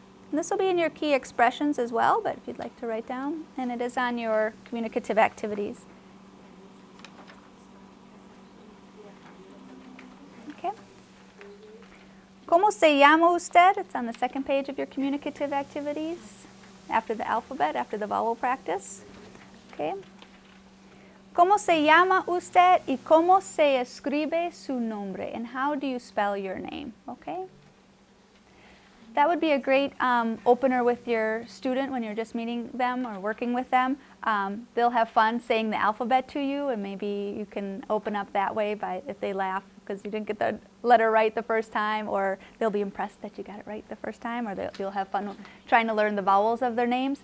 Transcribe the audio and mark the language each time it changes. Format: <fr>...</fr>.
<en>And this will be in your key expressions as well, but if you'd like to write down, and it is on your communicative activities.</en> <es>Okay. ¿Cómo se llama usted?</es> <en>It's on the second page of your communicative activities, after the alphabet, after the vowel practice. Okay.</en> <es>¿Cómo se llama usted y cómo se escribe su nombre?</es> <en>And how do you spell your name? Okay. That would be a great opener with your student when you're just meeting them or working with them. They'll have fun saying the alphabet to you, and maybe you can open up that way by if they laugh because you didn't get the letter right the first time, or they'll be impressed that you got it right the first time, or you'll have fun trying to learn the vowels of their names.</en>